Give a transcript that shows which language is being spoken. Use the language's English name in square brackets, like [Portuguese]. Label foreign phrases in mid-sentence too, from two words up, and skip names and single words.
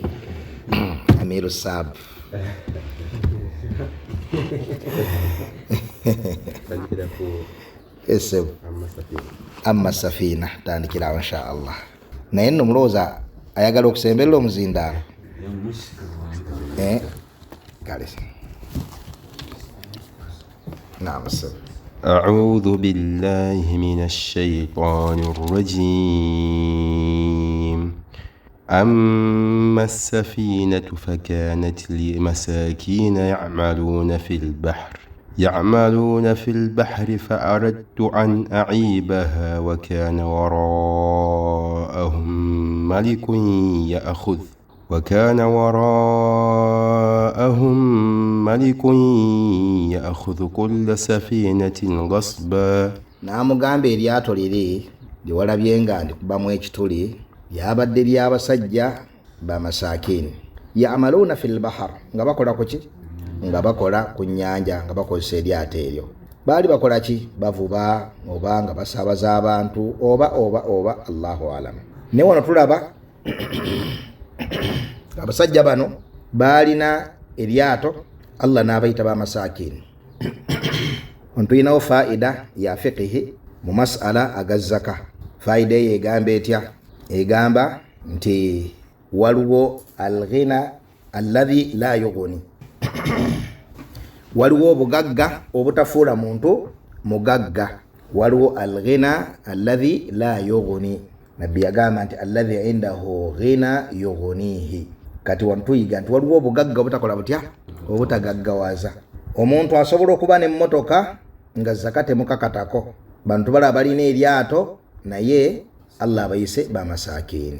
[Ganda] Amiru Sab essebo amma safina, tandikirawo [Arabic] إن شاء الله. [Ganda] Naye nno mulowooza ayagala okusemberera omuzindaalo? [Arabic] نعم. أعوذ بالله من الشيطان الرجيم. أما السفينة فكانت لمساكين يعملون في البحر فأردت أن أعيبها وكان وراءهم ملك يأخذ كل سفينة غصبا. [Ganda] N'amugamba eryato liri liwalabye nga ndikubamu ekituli lyabadde ly'abasajja bamasakini, [Arabic] يعملون في البحر, [Ganda] nga bakola kuki? Nga bakola ku nnyanja, nga bakozesa eryato eryo. Baali bakola ki? Bavuba oba nga basaabaza abantu oba [Arabic] الله أعلم. [Ganda] Ne wano tulaba abasajja bano baalina eryato, Allah n'abayita bamasakini. Ontuyinawo faida ya fiqhi mu masala agazzaka. Faida eyo egamba etya? Egamba nti waliwo [Arabic] الغنى الذي لا يغني, [Ganda] waliwo obugagga obutafuula muntu mugagga. [Arabic] Waliwo الغنى الذي لا يغني. [Ganda] Nabbi yagamba nti [Arabic] الذي عنده غنى يغنيه. [Ganda] Kati wantuyiga nti waliwo obugagga obutakola butya? Obutagaggawaza. Omuntu asobola okuba n'emmotoka nga zakate mukakatako, bantu bala balina eryato naye Allah abayise bamasakini.